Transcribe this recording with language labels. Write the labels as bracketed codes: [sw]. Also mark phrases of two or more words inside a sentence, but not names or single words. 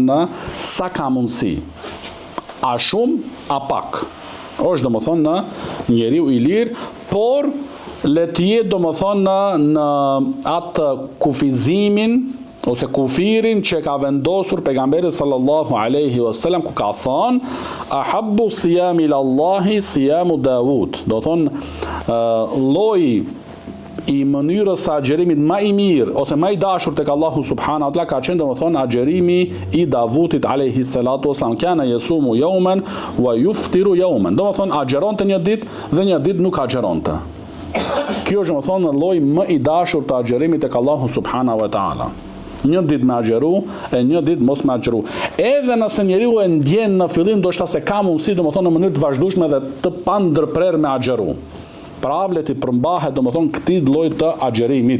[sq] në sa ka mundësi, a shumë a pak, është do më thonë në njeriu i lirë, por le të jetë do më thonë në atë kufizimin ose kufirin që ka vendosur pejgamberi [ar] صلى الله عليه وسلم, [sq] ku ka thonë [ar] أحب الصيام إلى الله صيام داود, [sq] do thonë lloji i mënyrës së agjerimit më i mirë ose më i dashur tek Allahu [ar] سبحانه وتعالى [sq] ka qenë domethënë agjerimi i Davudit [ar] عليه الصلاة والسلام, كان يصوم يوما ويفطر يوما, [sq] domethënë agjeronte një ditë dhe një ditë nuk agjeronte. Kjo është domethënë lloji më i dashur të agjerimit tek Allahu [ar] سبحانه وتعالى. [sq] Një ditë me agjeru e një ditë mos me agjeru. Edhe nëse njeriu e ndjen në fillim ndoshta se ka mundësi domethënë në mënyrë të vazhdueshme dhe të pandërprer me agjeru, pra vlet i përmbahet domethënë këtij lloji të agjerimit.